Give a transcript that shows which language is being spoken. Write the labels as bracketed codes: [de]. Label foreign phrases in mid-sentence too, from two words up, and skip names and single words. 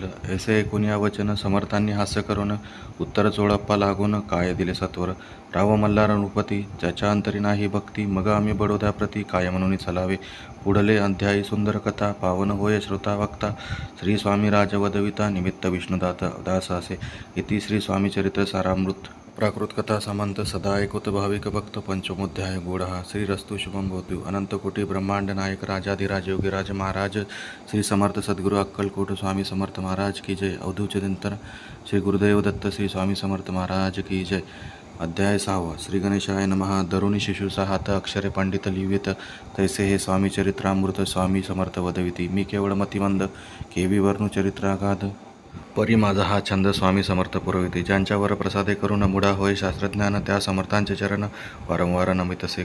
[mr] ऐसे ऐकून या वचन समर्थांनी हास्य करून उत्तर चोळप्पा लागून काय दिले सत्वर. राव मल्हार नृपती ज्याच्या अंतरी नाही भक्ती मग आम्ही बडोद्याप्रती काय म्हणून चलावे. पुढले अध्यायी सुंदर कथा पावन होय श्रोता वक्ता. श्री स्वामी राजवदविता निमित्त विष्णुदात दास असे. इति श्री स्वामी चरित्र सारामृत प्राकृत कथा समंत सदा ऐकोत भाविक भक्त. पंचमोध्याय गूढहा. [sa] श्रीरस्तु शुभम भवतु. [mr] अनंतकोटी ब्रह्मांड नायक राजाधिराज योगीराज महाराज श्री समर्थ सद्गुरु अक्कलकोट स्वामी समर्थ महाराज [hi] की जय. [mr] अवधूत चिंतन श्री गुरुदेव दत्त श्री स्वामी समर्थ महाराज [hi] की जय. [mr] अध्याय 6. [sa] श्री गणेशाय नमः. [mr] दरुणी शिशुसा हात अक्षरे पंडित लिहित तैसे हे स्वामी चरित्रामृत स्वामी समर्थ वदविती. मी केवळ मतिमंद केवी वर्णू चरित्रागाध परी माझा हा छंद स्वामी समर्थ पुरविते. ज्यांच्यावर प्रसादे करून मुडा होय शास्त्रज्ञान त्या समर्थांचे चरण वारंवार नमितसे.